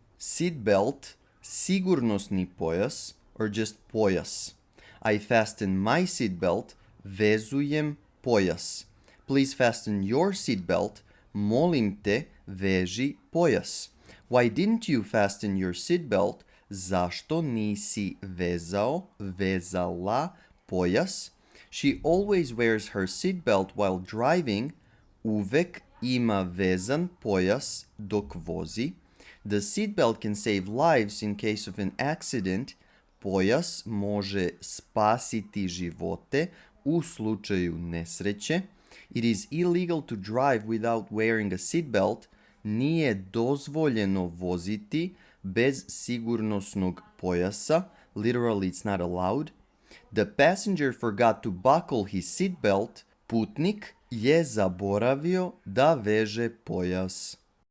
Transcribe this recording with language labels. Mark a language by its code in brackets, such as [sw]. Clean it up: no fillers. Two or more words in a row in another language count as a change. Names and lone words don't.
[sr] seatbelt, sigurnosni pojas, [en] or just pojas. I fasten my seatbelt, [sr] vezujem pojas. [en] Please fasten your seatbelt, [sr] molim te, veži pojas. [en] Why didn't you fasten your seatbelt? [sr] Zašto nisi vezao, vezala pojas? [en] She always wears her seatbelt while driving. [sr] Uvek ima vezan pojas dok vozi. [en] The seatbelt can save lives in case of an accident. [sr] Pojas može spasiti živote u slučaju nesreće. [en] It is illegal to drive without wearing a seatbelt. [sr] Nije dozvoljeno voziti bez sigurnosnog pojasa. [en] Literally, it's not allowed. The passenger forgot to buckle his seatbelt. [sr] Putnik je zaboravio da veže pojas.